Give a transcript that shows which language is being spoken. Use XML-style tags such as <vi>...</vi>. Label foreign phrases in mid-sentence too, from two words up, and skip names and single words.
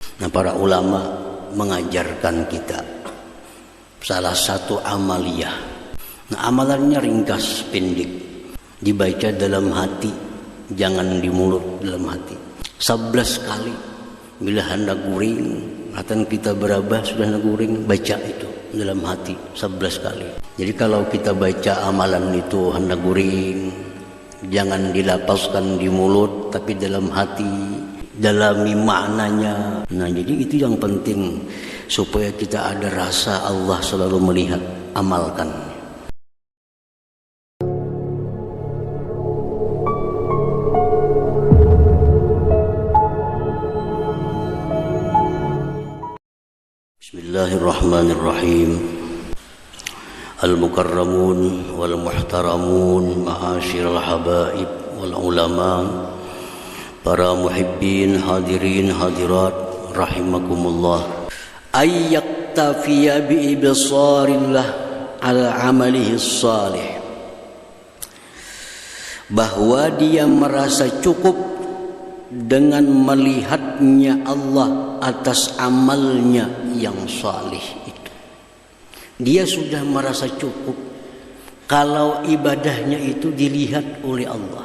<id>para ulama mengajarkan kita salah satu amaliyah. Nah, amalannya ringkas, pendek, dibaca dalam hati, jangan di mulut, dalam hati. 11 kali.</id> <bjn>Bila hendak guring, atau kita berabah sudah hendak guring, baca itu dalam hati 11 kali.</bjn> <id>Jadi kalau kita baca amalan itu hendak guring, jangan dilapaskan di mulut, tapi dalam hati, dalami maknanya. Nah, jadi itu yang penting supaya kita ada rasa Allah selalu melihat. Amalkan.</id> <ar>بسم الله الرحمن الرحيم. المكرمون والمحترمون معاشر الحبائب والعلماء, para المحبين الحاضرين الحاضرات رحمكم الله. أن يكتفي بإبصار الله على عمله الصالح,</ar> <id>bahwa dia merasa cukup dengan melihatnya Allah atas amalnya yang salih itu. Dia sudah merasa cukup kalau ibadahnya itu dilihat oleh Allah.</id>